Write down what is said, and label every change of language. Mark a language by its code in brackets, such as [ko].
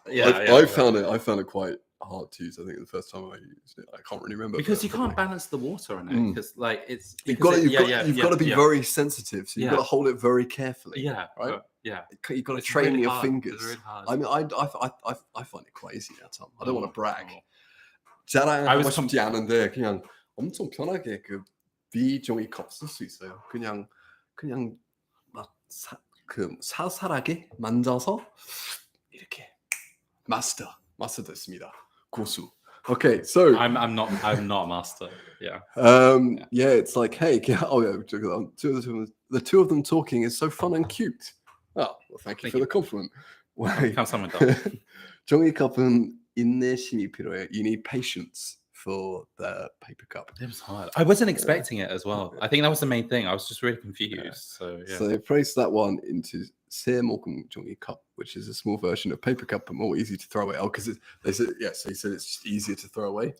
[en] I found it quite hard to use. I think the first time I used it, I can't really remember because you can't balance the water on it because like it's you've got to be very sensitive, so you've got to hold it very carefully. Yeah, right. You've got to It's train really your hard. fingers. It's really hard. I mean, I find it quite easy now, Tom. I don't want to brag. [ko] 자랑하고 싶지 않은데 그냥 엄청 편하게 그 비종이컵 쓸 수 있어요. 그냥 막 사살하게 만져서 이렇게 마스터 됐습니다. 고수. [en] Okay, so I'm not a master. Yeah. Yeah, it's like, hey, the two of them talking is so fun and cute. Oh, well, thank you for the compliment. [ko] 감사합니다. 종이컵은 인내심이 필요해. [en] You need patience for the paper cup. It was hard. I wasn't expecting it as well. I think that was the main thing. I was just really confused. So they placed that one into 세모금 종이컵, which is a small version of paper cup, but more easy to throw away. Oh, because they said so he said it's just easier to throw away.